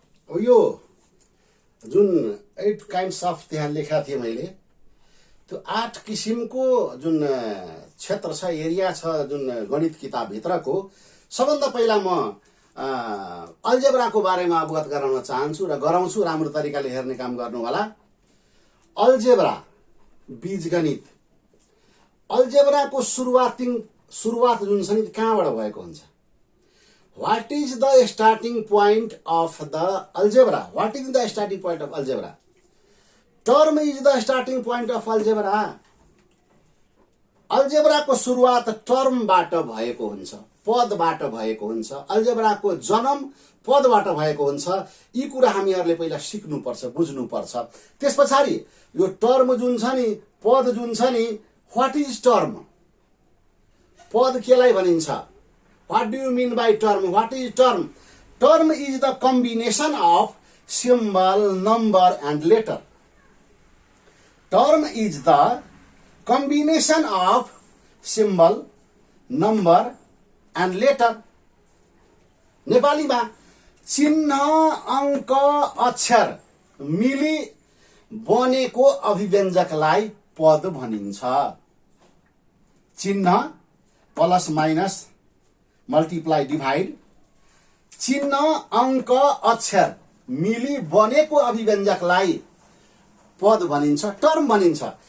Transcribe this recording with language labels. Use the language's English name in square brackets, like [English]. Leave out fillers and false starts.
[Nepali] अब यो जुन 8 काइन्ड्स अफ त्यहाँ लेखा थिएँ मैले, त्यो 8 किसिमको जुन क्षेत्र छ, एरिया छ जुन गणित किताबभित्रको, सबभन्दा पहिला म अलजेब्राको बारेमा अवगत गराउन चाहन्छु र गराउँछु। राम्रो तरिकाले हेर्ने काम गर्नु होला। अलजेब्रा बीजगणित, अलजेब्राको सुरुवात जुन छ नि कहाँबाट भएको हुन्छ? [English] What is the starting point of the algebra? What is the starting point of algebra? Term is the starting point of algebra. [Nepali] अलजेब्राको सुरुवात टर्मबाट भएको हुन्छ, पदबाट भएको हुन्छ। अलजेब्राको जन्म पदबाट भएको हुन्छ। यी कुरा हामीहरूले पहिला सिक्नुपर्छ, बुझ्नुपर्छ। त्यस पछाडि यो टर्म जुन छ नि, पद जुन छ नि, [English] What is term? [Nepali] पद केलाई भनिन्छ? [English] What do you mean by term? What is term? Term is the combination of symbol, number and letter. Term is the combination of symbol, number and letter. [Nepali] नेपालीमा चिन्ह, अङ्क, अक्षर मिली बनेको अभिव्यञ्जकलाई पद भनिन्छ। चिन्ह प्लस माइनस मल्टिप्लाई डिभाइड, चिन्ह, अङ्क, अक्षर मिली बनेको अभिव्यञ्जकलाई पद भनिन्छ, टर्म भनिन्छ।